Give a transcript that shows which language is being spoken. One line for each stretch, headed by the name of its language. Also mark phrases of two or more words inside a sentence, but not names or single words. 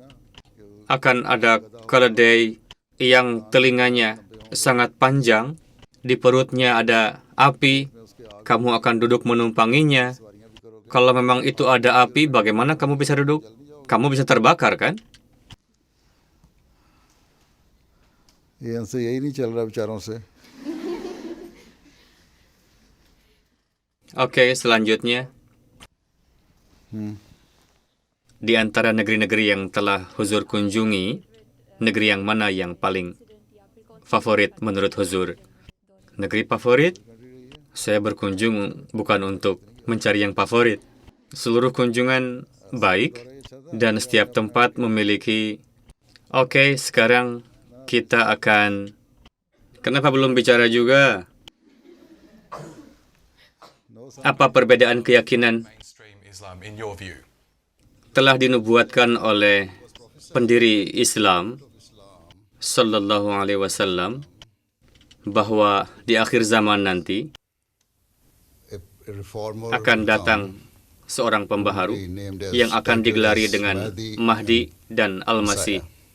Indonesian: Akan ada keledai yang telinganya sangat panjang, di perutnya ada api, kamu akan duduk menumpanginya. Kalau memang itu ada api, bagaimana kamu bisa duduk? Kamu bisa terbakar, kan?
Urdu: یہ ان سے یہی نہیں چل رہا بیچاروں سے
Indonesian: Oke, selanjutnya. Di antara negeri-negeri yang telah Huzur kunjungi, negeri yang mana yang paling favorit menurut Huzur? Negeri favorit? Saya berkunjung bukan untuk mencari yang favorit. Seluruh kunjungan baik, dan setiap tempat memiliki... Oke, sekarang kita akan... Kenapa belum bicara juga? Apa perbedaan keyakinan
English: mainstream Islam in your view?
Indonesian: telah dinubuatkan oleh pendiri Islam Sallallahu Alaihi Wasallam bahwa di akhir zaman nanti akan datang seorang pembaharu yang akan digelari dengan Mahdi dan Al-Masih.